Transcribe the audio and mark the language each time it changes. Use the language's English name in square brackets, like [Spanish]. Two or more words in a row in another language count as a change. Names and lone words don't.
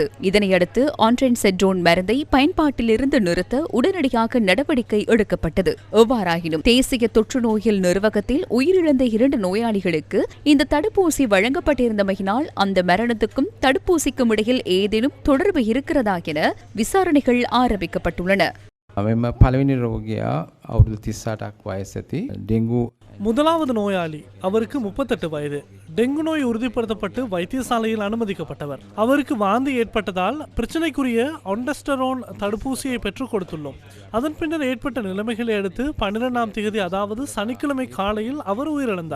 [Tamil] இதனையடுத்து ஒன்ட்ரென்செட்ரோன் மருந்தை பயன்பாட்டிலிருந்து நிறுத்த உடனடியாக நடவடிக்கை எடுக்கப்பட்டது. எவ்வாறாயினும் தேசிய தொற்று நோயியல் நிர்வாகத்தில் உயிரிழந்த 2 நோயாளிகளுக்கு இந்த தடுப்பூசி வழங்கப்பட்டிருந்தமையினால் அந்த மரணத்துக்கும் தடுப்பூசிக்கும் இடையில் ஏதேனும் தொடர்பு இருக்கிறதா என விசாரணைகள் ஆரம்பிக்கப்பட்டுள்ளன. [Sinhala] මෙම පළවෙනි රෝගියා අවුරුදු 38ක් වයස ඇති ඩෙන්ගු [Tamil] முதலாவது நோயாளி அவருக்கு 38 வயது. டெங்கு நோய் உறுதிப்படுத்தப்பட்டு வைத்தியசாலையில் அனுமதிக்கப்பட்டவர். அவருக்கு வாந்தி ஏற்பட்டதால் பிரச்சனைக்குரிய ஒன்டெஸ்டரோன் தடுப்பூசியை பெற்றுக் கொடுத்துள்ளோம். அதன் பின்னர் ஏற்பட்ட நிலைமைகளை அடுத்து 12ஆம் தேதி அதாவது சனிக்கிழமை காலையில் அவர் உயிரிழந்தார்.